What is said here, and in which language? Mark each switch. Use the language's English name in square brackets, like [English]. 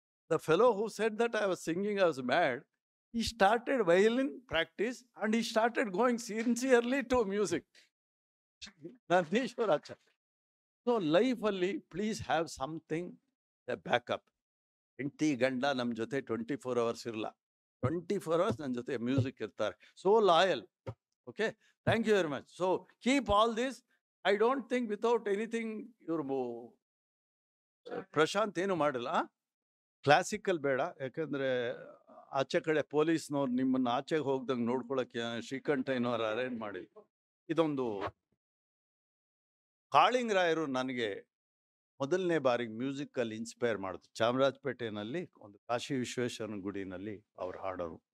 [English] The fellow who said that I was singing, I was mad, he started violin practice and he started going sincerely to music. Nandishwaracharya. So life [Kannada] alli, [English] please have something, a backup. [Kannada] ಹೆಂಡತಿ ಗಂಡ ನಮ್ಮ ಜೊತೆ 24 hours ಇರಲ್ಲ. 24 hours ನನ್ನ ಜೊತೆ music ಇರ್ತಾರೆ. [English] So loyal. Okay, thank you very much. So keep all this. I don't think without anything [Kannada] ಇವ್ರು ಪ್ರಶಾಂತ್ ಏನು ಮಾಡಿಲ್ಲ. ಕ್ಲಾಸಿಕಲ್ ಬೇಡ, ಯಾಕಂದರೆ ಆಚೆ ಕಡೆ ಪೊಲೀಸ್ನವ್ರು ನಿಮ್ಮನ್ನು ಆಚೆಗೆ ಹೋಗ್ದಂಗೆ ನೋಡ್ಕೊಳ್ಳೋಕ್ಕೆ ಶ್ರೀಕಂಠ ಏನೋರು ಅರೇಂಜ್ ಮಾಡಿ. ಇದೊಂದು ಕಾಳಿಂಗರಾಯರು ನನಗೆ ಮೊದಲನೇ ಬಾರಿಗೆ ಮ್ಯೂಸಿಕಲ್ಲಿ ಇನ್ಸ್ಪೈರ್ ಮಾಡಿದ್ರು. ಚಾಮರಾಜಪೇಟೆನಲ್ಲಿ ಒಂದು ಕಾಶಿ ವಿಶ್ವೇಶ್ವರನ ಗುಡಿನಲ್ಲಿ ಅವ್ರು ಹಾಡೋರು.